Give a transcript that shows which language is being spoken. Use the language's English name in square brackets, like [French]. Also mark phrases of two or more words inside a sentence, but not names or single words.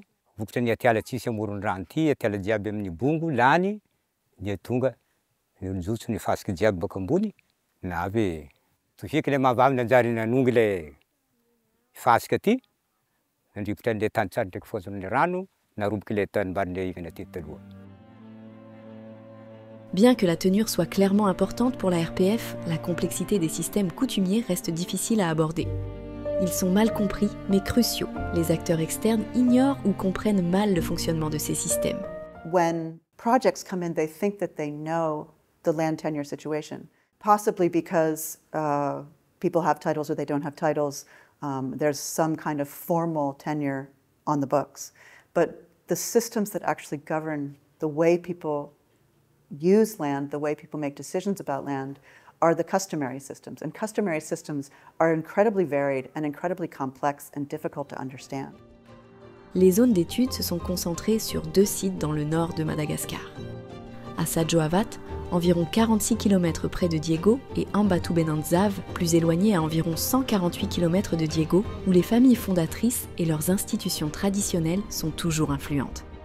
[Malagasy] Vokotra ny atiala tsisy amoron-drano ty, atiala jiaby amin'ny bongo lany, dia tonga nijotso ny fasiky jiaby baka ambony, na avy tofiky le mahavavy nanjary nanongy le fasika ty, nandrifitra an'le tany tsara ndraiky fofon'ny rano, naroboky le tanimbary nilevana ty taloha. [French] Bien que la tenure soit clairement importante pour la RPF, la complexité des systèmes coutumiers reste difficile à aborder. Ils sont mal compris, mais cruciaux. Les acteurs externes ignorent ou comprennent mal le fonctionnement de ces systèmes. [English] When projects come in, they think that they know the land tenure situation, possibly because people have titles or they don't have titles. There's some kind of formal tenure on the books. But the systems that actually govern the way people use land, the way people make decisions about land, are the customary systems. And customary systems are incredibly varied and incredibly complex and difficult to understand. [French] Les zones d'études se sont concentrées sur 2 sites dans le nord de Madagascar. À Sadjoavat, environ 46 km près de Diego, et Ambatubenantzav, plus éloigné à environ 148 km de Diego, où les familles fondatrices et leurs institutions traditionnelles sont toujours influentes.